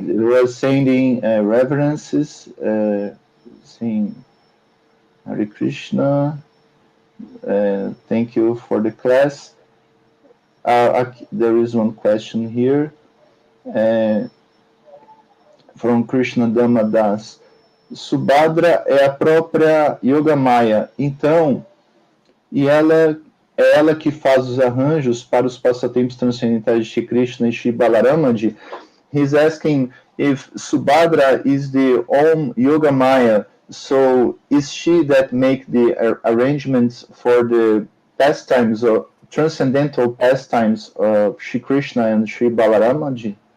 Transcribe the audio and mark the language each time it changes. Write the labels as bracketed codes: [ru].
[en] We are sending reverences, saying Hare Krishna. Thank you for the class. There is one question here. From Krishna Damadas. [pt] Subhadra é a própria Yogamaya, então, e ela é ela que faz os arranjos para os passatempos transcendentais de Shri Krishna e Shri Balaramji. [en] He's asking if Subhadra is the own Yogamaya, so is she that make the arrangements for the pastimes or transcendental pastimes of Shri Krishna and Shri Balaramji?